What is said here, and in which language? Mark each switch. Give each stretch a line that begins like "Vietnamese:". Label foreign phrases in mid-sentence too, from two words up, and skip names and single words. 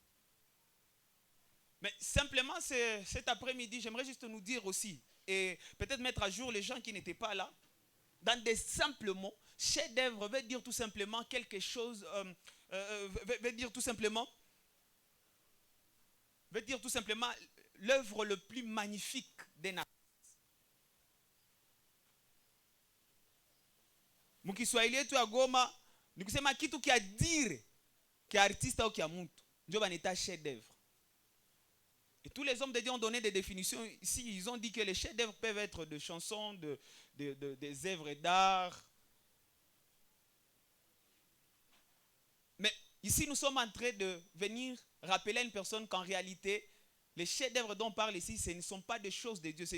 French: Mais simplement, cet après-midi, j'aimerais juste nous dire aussi, et peut-être mettre à jour les gens qui n'étaient pas là, dans des simples mots, chef-d'œuvre veut dire tout simplement quelque chose, veut dire tout simplement l'œuvre le plus magnifique d'un artiste.
Swahili: Mukiswahili yetu ya Goma Nikusema kitu kia dire kia artiste ou kia muntu ndio baneta
French: chef d'œuvre. Et tous les hommes de Dieu ont donné des définitions ici. Ils ont dit que les chefs d'œuvre peuvent être de chansons, des œuvres d'art. Mais ici, nous sommes en train de venir rappeler à une personne qu'en réalité, les chefs d'œuvre dont on parle ici, ce ne sont pas des choses de Dieu.